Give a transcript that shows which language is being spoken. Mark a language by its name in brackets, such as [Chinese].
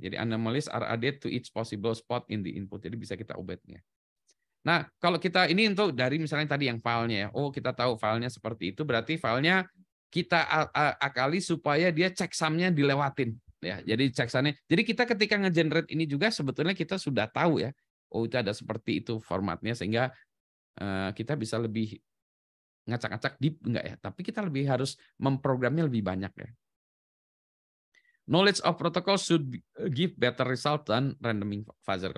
[Indonesian] Jadi [English] anomalies are added to each possible spot in the input. [Indonesian] Jadi bisa kita ubahnya. Nah, kalau kita ini untuk dari misalnya tadi yang filenya ya. Oh, kita tahu filenya seperti itu, berarti filenya kita akali supaya dia checksumnya dilewatin ya. Jadi checksamnya. Jadi kita ketika nge-generate ini juga sebetulnya kita sudah tahu ya. Oh, itu ada seperti itu formatnya sehingga kita bisa lebih ngacak-ngacak deep enggak ya, tapi kita lebih harus memprogramnya lebih banyak ya. [English] Knowledge of protocol should give better result than randoming fuzzer.